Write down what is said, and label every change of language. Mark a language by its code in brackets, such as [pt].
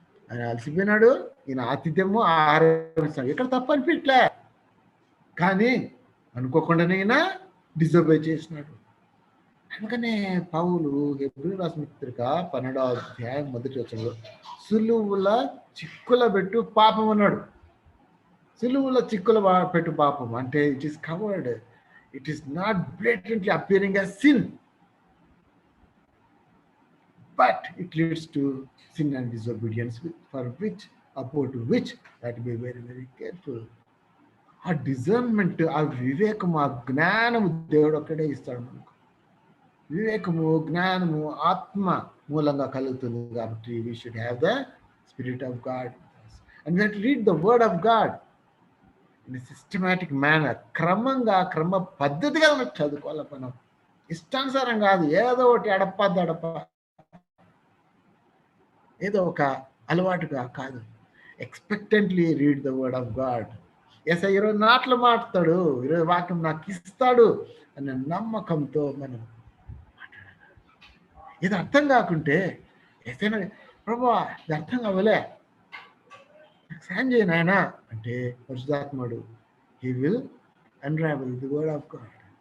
[te] ఆయన అలసిపోయినాడు, ఈయన ఆతిథ్యము ఆహారం ఇస్తాడు, ఎక్కడ తప్పు అనిపించలే. కానీ అనుకోకుండానే ఈయన డిజోబే చేసినాడు. అందుకనే పౌలు హెబ్రీ రాసిన పత్రిక 12వ అధ్యాయం 1వ వచనంలో సులువుల చిక్కుల పెట్టు పాపం అన్నాడు. సులువుల చిక్కుల పెట్టు పాపం అంటే [en] It is covered, it is not blatantly appearing as sin, but it leads to sin and disobedience, for which, upon which that be very very careful. [te] ఆ డిజర్న్మెంట్, ఆ వివేకము, ఆ జ్ఞానము దేవుడు ఒక్కడే ఇస్తాడు మనకు. వివేకము, జ్ఞానము ఆత్మ మూలంగా కలుగుతుంది. కాబట్టి [en] we should have the Spirit of God and we have to read the word of God in a systematic manner. [te] క్రమంగా, క్రమ పద్ధతిగా మనకు చదువుకోవాలి. మనం ఇష్టానుసారం కాదు, ఏదో ఒకటి అడప ఏదో ఒక అలవాటుగా కాదు. [en] Expectantly read the word of God. [te] Yes, ఈరోజు నాట్లు మాట్లాడు, ఈరోజు వాక్యం నాకు ఇస్తాడు అనే నమ్మకంతో మనం ఇది అర్థం కాకుంటే ఏదైనా ప్రభా ఇది అర్థం కావలే, సాయం చేయను ఆయన అంటే పరిశుద్ధాత్ముడు [en] He will unravel the word of God.